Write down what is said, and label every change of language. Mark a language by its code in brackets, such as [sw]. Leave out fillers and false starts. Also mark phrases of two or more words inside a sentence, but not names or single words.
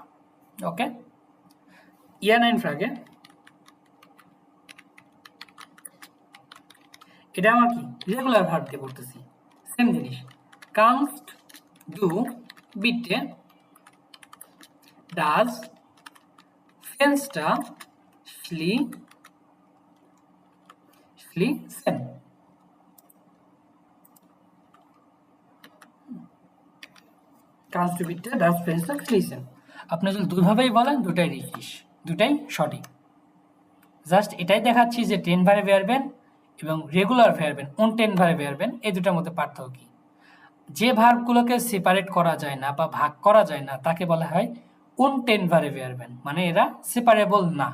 [bn] ওকে, [de] nein Frage, [bn] এটা আমার কি [en] রেগুলার ভার্ব [bn] দিয়ে করতেছি, সেম জিনিস। [de] kannst du bitte das Fenster schli schließen. kannst du bitte das Fenster schließen? [bn] আপনি যদি দুইভাবেই বলেন, দুটাই রিকিস, দুটাই সঠিক। জাস্ট এটাই দেখাচ্ছি যে [de] trennbare Verben [bn] এবং রেগুলার ভেয়ারবেন, [de] trennbare Verben, [bn] এই দুটার মধ্যে পার্থক্য কি। যে ভার্বগুলোকে সেপারেট করা যায় না বা ভাগ করা যায় না তাকে বলা হয় [de] trennbare Verben, [bn] মানে এরা সেপারেবল না।